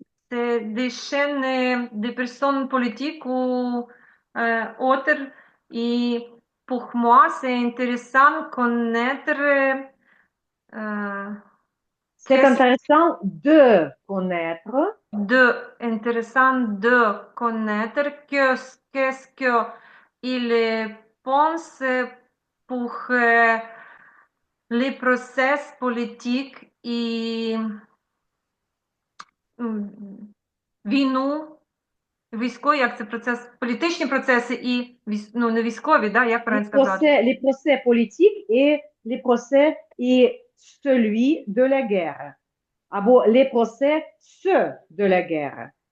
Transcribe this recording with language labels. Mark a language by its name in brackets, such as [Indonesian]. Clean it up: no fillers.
[French] C'est des chaînes des personnes politiques ou autres. Et pour moi, c'est intéressant de connaître euh, C'est qu'est-ce intéressant de connaître. [Ukrainian] intéressant de connaître qu'est-ce que il pense pour les process politiques et війну, військові, як це процес, політичні процеси і ну, не військові, да, як правильно сказати? [French] Les procès politiques et les procès et celui de la guerre. Ah bon, les procès, ceux de la guerre.